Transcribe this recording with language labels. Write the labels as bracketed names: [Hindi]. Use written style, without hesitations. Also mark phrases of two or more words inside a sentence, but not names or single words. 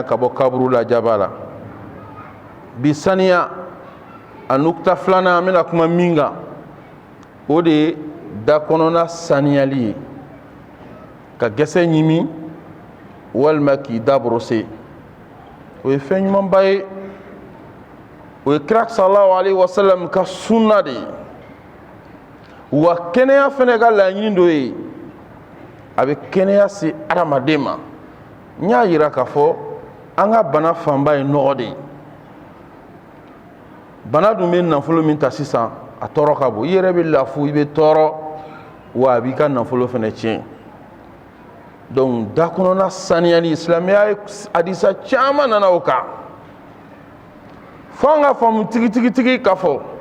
[Bambara] ka bɔ kaburu lajaba la bi saniya a nukta filanan an bɛna kuma min kan o de ye da kɔnɔna saniyali ye ka gɛsɛ ɲimi walima k'i da borose o ye fɛn ɲumanba ye o ye kira [Arabic] صلى الله عليه وسلم [Bambara] ka sunna de ye wa kɛnɛya fɛnɛ ka laɲini dɔ ye a bɛ kɛnɛya se adamaden ma n y'a yira k'a fɔ an ka bana fanba ye nɔgɔ de ye bana dun bɛ nafolo min ta sisan a tɔɔrɔ ka bon i yɛrɛ bɛ lafu i bɛ tɔɔrɔ wa a b'i ka nafolo fɛnɛ tiɲɛ donc da kɔnɔna saniyali silamɛya ye hadisa caman nana o kan fo an ka faamu tigitigi k'a fɔ